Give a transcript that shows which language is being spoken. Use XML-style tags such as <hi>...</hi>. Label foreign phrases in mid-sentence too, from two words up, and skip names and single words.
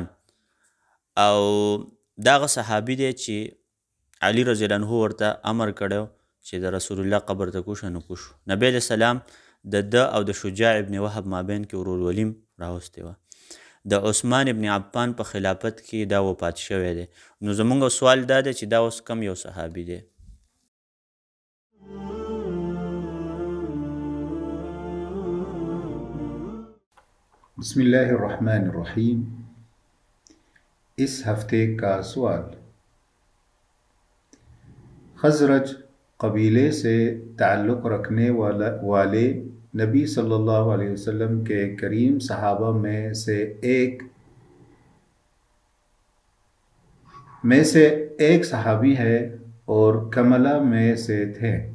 <ps>او داغه صحابي دی چې علي</ps> <ar>رضی الله عنه</ar> <ps>ورته امر کړی چې د رسول الله قبر ته کوشه نو کوشو. نبی</ps> <ar>علیه السلام</ar> <ps>د ده او د شجاع ابن وهب مابین کې ورورولیم راوستی وه. د عثمان ابن عفان په خلافت کې دا وفات شوی دی. نو زمونږ سوال دا دی چې دا اوس کم یو صحابي دی؟</ps> <ar>بسم اللہ الرحمن الرحیم.</ar> <ur>اس ہفتے کا سوال: خزرج قبیلے سے تعلق رکھنے والے نبی</ur> <ar>صلی اللہ علیہ وسلم</ar> <ur>کے کریم صحابہ میں سے ایک صحابی ہے اور کملہ میں سے تھے.</ur>